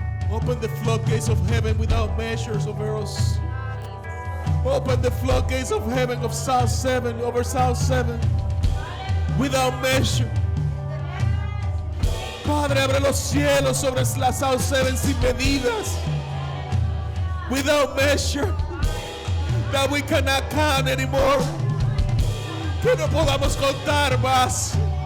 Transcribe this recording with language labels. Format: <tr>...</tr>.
<en>Open the floodgates of heaven without measures over us. Open the floodgates of heaven of South 7 over South 7 without measure.</en> <es>Padre, abre los cielos sobre la South 7 sin medidas.</es> <en>Without measure. That we cannot count anymore.</en> <es>Que no podamos contar más.</es>